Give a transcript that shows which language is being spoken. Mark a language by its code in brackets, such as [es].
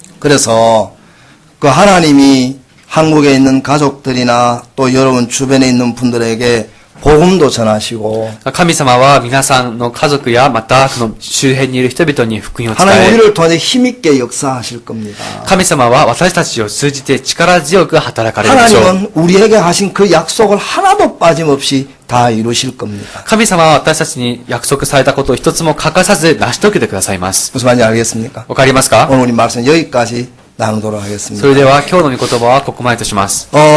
[ko] 그래서 그 하나님이 한국에 있는 가족들이나 또 여러분 주변에 있는 분들에게 복음도 전하시고 [ja] 神様は皆さんの家族やまたこの周辺にいる人々に福音を伝 [ko] 하나님 우리를 통해 힘있게 역사하실 겁니다. [ja] 神様は私たちを通じて力強く働かれるでしょう。 [ko] 하나님은 우리에게 하신 그 약속을 하나도 빠짐없이 다 이루실 겁니다. [ja] 神様は私たちに約束されたことを一つも欠かさず成し遂げてくださいます。 [ko] 무슨 말인지 알겠습니까? [ja] わかりますか？ [ko] 오늘 우리 말씀 여기까지 나누도록 [ja] そ [ko] 하겠습니다. [ja] れでは今日の御言葉はここまでとします。